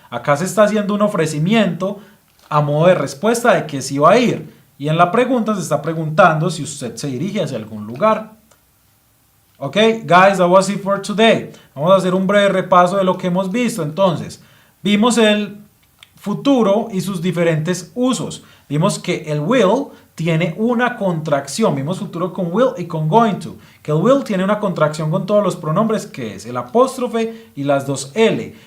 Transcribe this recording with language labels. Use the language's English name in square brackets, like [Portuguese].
[Spanish] Acá se está haciendo un ofrecimiento a modo de respuesta de que sí va a ir. Y en la pregunta se está preguntando si usted se dirige hacia algún lugar. [English] Ok, guys, that was it for today. [Spanish] Vamos a hacer un breve repaso de lo que hemos visto. Entonces, vimos el futuro y sus diferentes usos. Vimos que el will tiene una contracción. Vimos futuro con will y con going to. Que el will tiene una contracción con todos los pronombres, que es el apóstrofe y las dos L.